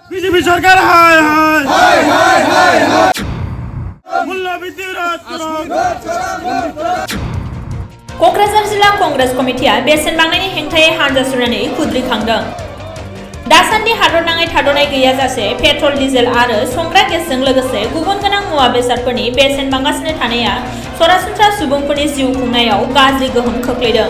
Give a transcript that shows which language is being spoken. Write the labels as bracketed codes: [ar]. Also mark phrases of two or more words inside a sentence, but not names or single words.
[bn] বিজেপি সরকার হায় হায় হায় হায় হায় হায় মূল্যবৃদ্ধির রদ করুন [brx] क'क्राझार जिल्ला कंग्रेस कमिटिया बेसेन बांनायनि हेंथायै हानजा सुरनानै खुद्रिखांदों। दासान्दि हादरनाङै थाद'नाय गैयाजासे [en] petrol diesel [brx] आरो संग्रा गेसजों लोगोसे गुबुन गोनां मुवा बेसादफोरनि बेसेन बांगासिनो थानाया सरासनस्रा सुबुंफोरनि जिउ खुंनायाव गाज्रि गोहोम खोख्लैदों।